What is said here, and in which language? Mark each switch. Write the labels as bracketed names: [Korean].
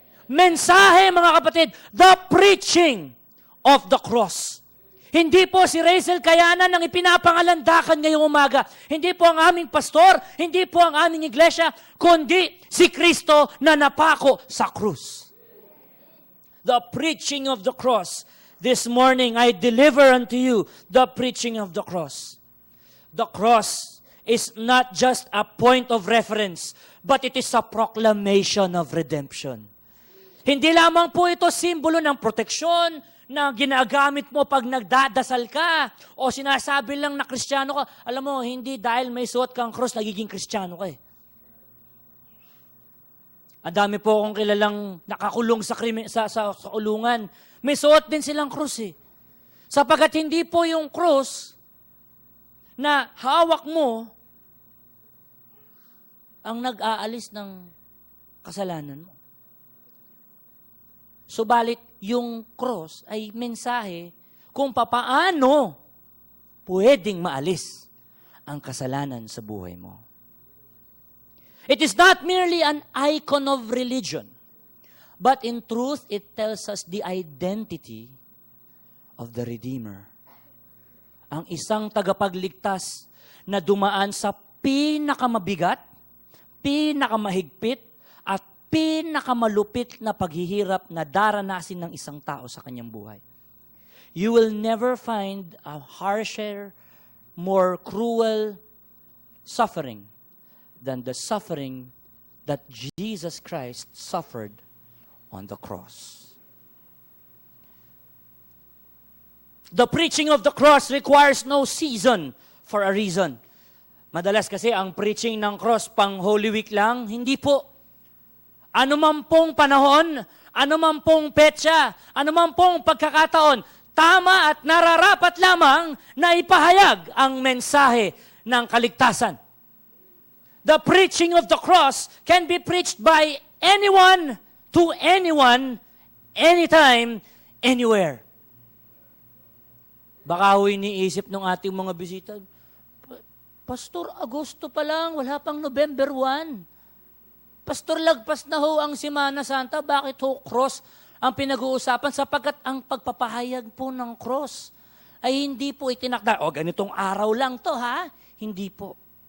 [Filipino] Mensahe mga kapatid, [English] the preaching of the cross. [Filipino] Hindi po si Rachel Kayanan ang ipinapangalandakan ngayong umaga. Hindi po ang aming pastor, hindi po ang aming iglesia, kundi si Kristo na napako sa krus. [English] The preaching of the cross. This morning, I deliver unto you the preaching of the cross. The cross is not just a point of reference, but it is a proclamation of redemption. [Filipino] Hindi lamang po ito simbolo ng proteksyon, na ginagamit mo pag nagdadasal ka o sinasabi lang na Kristiyano ka. Alam mo, hindi dahil may suot kang cross, nagiging Kristiyano ka eh. Ang dami po akong kilalang nakakulong sa kulungan. May suot din silang cross eh. Sapagat hindi po yung cross na hawak mo ang nag-aalis ng kasalanan mo. Subalit, yung cross ay mensahe kung papaano pwedeng maalis ang kasalanan sa buhay mo. [English] It is not merely an icon of religion, but in truth, it tells us the identity of the Redeemer. [Filipino] Ang isang tagapagligtas na dumaan sa pinakamabigat, pinakamahigpit, at pinakamalupit na paghihirap na daranasin ng isang tao sa kanyang buhay. [English] You will never find a harsher, more cruel suffering than the suffering that Jesus Christ suffered on the cross. The preaching of the cross requires no season for a reason. [Filipino] Madalas kasi ang preaching ng cross pang Holy Week lang, hindi po. Ano man pong panahon, ano man pong petsa, ano man pong pagkakataon, tama at nararapat lamang na ipahayag ang mensahe ng kaligtasan. [English] The preaching of the cross can be preached by anyone, to anyone, anytime, anywhere. [Filipino] Baka ho iniisip ng ating mga bisita, Pastor, Agosto pa lang, wala pang November 1. Pastor, lagpas na ho ang Semana Santa, bakit ho cross ang pinag-uusapan? Sapagkat ang pagpapahayag po ng cross ay hindi po itinakda, ganitong araw lang to ha? Hindi po.